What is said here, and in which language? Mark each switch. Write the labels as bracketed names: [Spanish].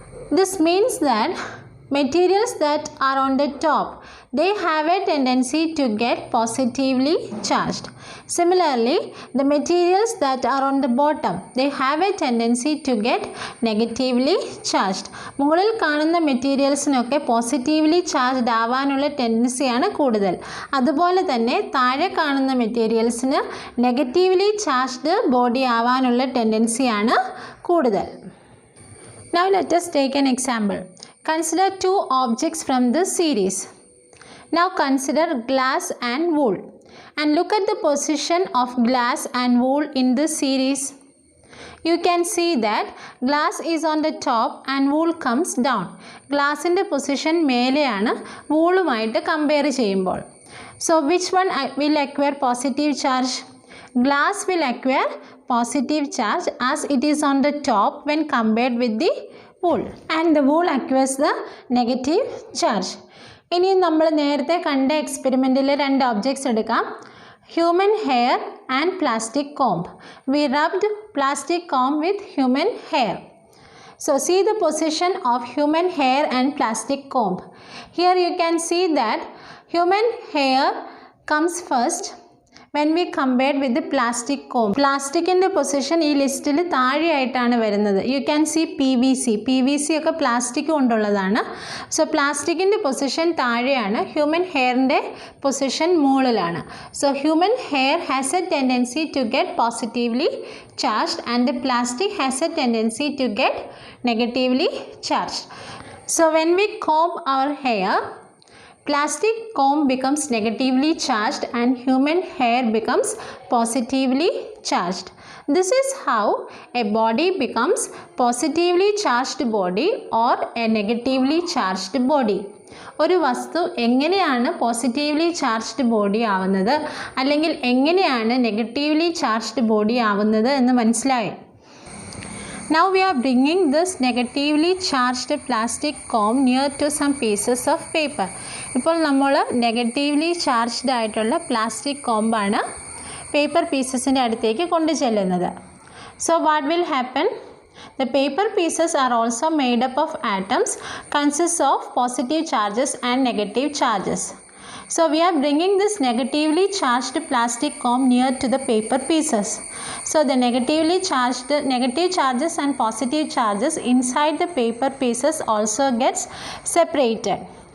[English] This means that materials that are on the top, they have a tendency to get positively charged. Similarly, the materials that are on the bottom, they have a tendency to get negatively charged. [Malayalam] മുകളിൽ കാണുന്ന മെറ്റീരിയൽസിനൊക്കെ positively charged ആവാനുള്ള ടെൻഡൻസിയാണ് കൂടുതൽ. അതുപോലെ തന്നെ താഴെ കാണുന്ന മെറ്റീരിയൽസിന് negatively charged body ആവാനുള്ള ടെൻഡൻസിയാണ് കൂടുതൽ. [English] Now let us take an example. Consider two objects from this series. Now consider glass and wool, and look at the position of glass and wool in this series. You can see that glass is on the top and wool comes down. Glass in the position [Malayalam] മേലെയാണ് വൂളുമായിട്ട് compare ചെയ്യുമ്പോൾ. [English] So which one will acquire positive charge? Glass will acquire positive charge as it is on the top when compared with the wool, and the wool acquires the negative charge. [Malayalam] ഇനി നമ്മൾ നേരത്തെ കണ്ട എക്സ്പെരിമെൻറ്റിൽ രണ്ട് objects എടുക്കാം. [English] Human hair and plastic comb. We rubbed plastic comb with human hair. So see the position of human hair and plastic comb. Here you can see that human hair comes first when we compared with the plastic comb. [Malayalam] പ്ലാസ്റ്റിക്കിൻ്റെ position ഈ ലിസ്റ്റിൽ താഴെയായിട്ടാണ് വരുന്നത്. [English] you can see [Malayalam] PVC ഒക്കെ plastic കൊണ്ടുള്ളതാണ്. So പ്ലാസ്റ്റിക്കിൻ്റെ position താഴെയാണ്, human ഹെയറിൻ്റെ position മുകളിലാണ്. [English] So human hair has a tendency to get positively charged and the plastic has a tendency to get negatively charged. So when we comb our hair, plastic comb becomes negatively charged and human hair becomes positively charged. This is how a body becomes positively charged body or a negatively charged body. [Malayalam] ഒരു വസ്തു എങ്ങനെയാണ് positively charged body ആവുന്നത് അല്ലെങ്കിൽ എങ്ങനെയാണ് negatively charged body ആവുന്നത് എന്ന് മനസ്സിലായി. [English] Now we are bringing this negatively charged plastic comb near to some pieces of paper. [Malayalam] ഇപ്പോൾ നമ്മൾ നെഗറ്റീവ്ലി ചാർജ്ഡ് ആയിട്ടുള്ള പ്ലാസ്റ്റിക് കോമ്പാണ് പേപ്പർ പീസസിൻ്റെ അടുത്തേക്ക് കൊണ്ടു ചെല്ലുന്നത്. [English] So what will happen? The paper pieces are also made up of atoms, consists of positive charges and negative charges. So we are bringing this negatively charged plastic comb near to the paper pieces. So the negative charges and positive charges inside the paper pieces also gets separated.